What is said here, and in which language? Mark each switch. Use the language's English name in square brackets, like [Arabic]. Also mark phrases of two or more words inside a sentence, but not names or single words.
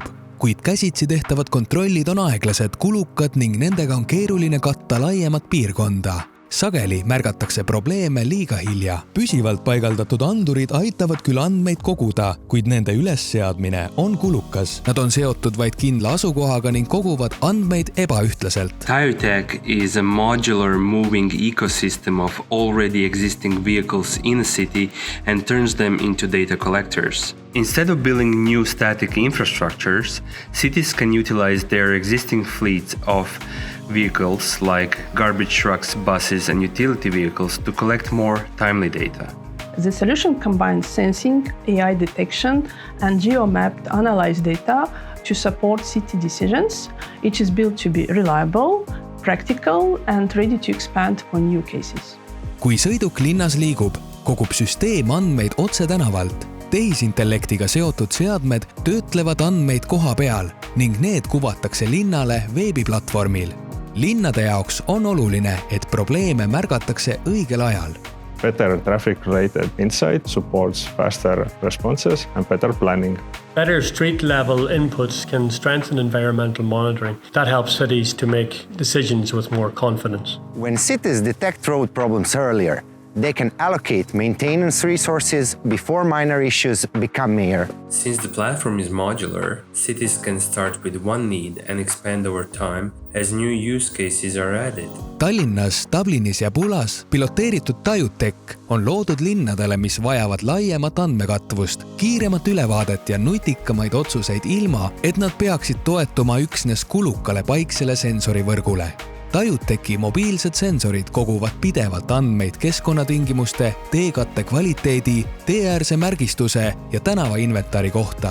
[Estonian] Kuid käsitsi tehtavad kontrollid on aeglased, kulukad ning nendega on keeruline katta laiemat piirkonda. Sageli märgatakse probleeme liiga hilja. Püsivalt paigaldatud andurid aitavad küll andmeid koguda, kuid nende ülesseadmine on kulukas. Nad on seotud vaid kindla asukohaga ning koguvad andmeid ebaühtlaselt. [English] TIOTech is a modular moving ecosystem of already existing vehicles in a city and turns them into data collectors. Instead of building new static infrastructures, cities can utilize their existing fleets of vehicles like garbage trucks, buses, and utility vehicles to collect more timely data. The solution combines sensing, AI detection, and geo-mapped analyzed data to support city decisions. It is built to be reliable, practical, and ready to expand for new cases. [Estonian] Kui sõiduk linnas liigub, kogub süsteem andmeid otse tänavalt. Tehisintellektiga seotud seadmed töötlevad andmeid koha peal ning need kuvatakse linnale veebiplatvormil. Linnade jaoks on oluline, et probleeme märgatakse õigel ajal. [English] Better traffic-related insight supports faster responses and better planning. Better street-level inputs can strengthen environmental monitoring. That helps cities to make decisions with more confidence. When cities detect road problems earlier, they can allocate maintenance resources before minor issues become major. Since the platform is modular, cities can start with one need and expand over time as new use cases are added. [Estonian] Tallinnas, Dublinis ja Pulas piloteeritud TIOTech on loodud linnadele, mis vajavad laiemat andmekatvust, kiiremat ülevaadet ja nutikamaid otsuseid ilma, et nad peaksid toetuma üksnes kulukale paiksele sensorivõrgule. TIOTechi mobiilsed sensorid koguvad pidevalt andmeid keskkonnatingimuste, teekatte kvaliteedi, teeäärse märgistuse ja tänavainventari kohta.